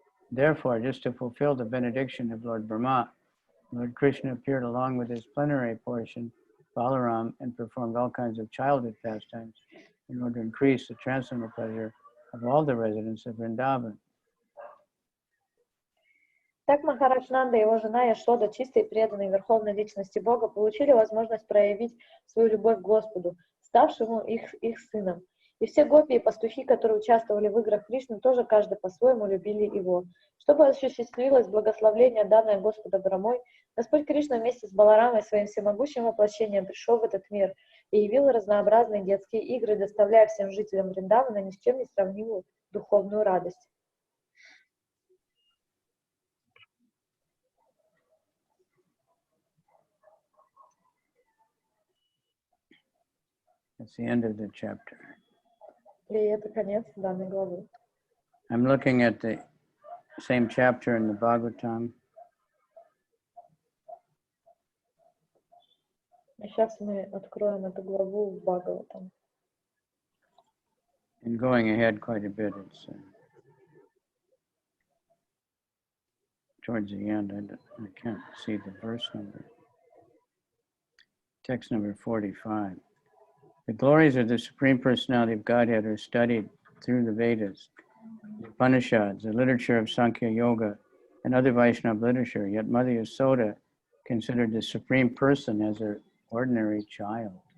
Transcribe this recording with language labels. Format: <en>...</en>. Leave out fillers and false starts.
<en>Therefore, just to fulfill the benediction of Lord Brahma, Lord Krishna appeared along with his plenary portion, Balaram, and performed all kinds of childhood pastimes in order to increase the transcendental pleasure of all the residents of Vrindavan.</en> <ru>Так Махарадж Нанда и его жена Яшода, чистые и преданные верховной личности Бога, получили возможность проявить свою любовь к Господу, ставшему их сыном. И все гопи и пастухи, которые участвовали в играх Кришны, тоже каждый по-своему любили его. Чтобы осуществилось благословление, данное Господа Брамой, Господь Кришна вместе с Баларамой своим всемогущим воплощением пришел в этот мир и явил разнообразные детские игры, доставляя всем жителям Вриндавана ни с чем не сравнимую духовную радость.</ru> <en>That's the end of the chapter.</en> <ru>И это конец данной главы.</ru> <en>I'm looking at the same chapter in the Bhagavatam.</en> <ru>Сейчас мы откроем эту главу в Бхагаватам.</ru> <en>And going ahead quite a bit, it's towards the end. I can't see the verse number. Text number 45. The glories of the Supreme Personality of Godhead are studied through the Vedas, the Upanishads, the literature of Sankhya Yoga, and other Vaishnava literature, yet Mother Yasoda considered the Supreme Person as her ordinary child.</en>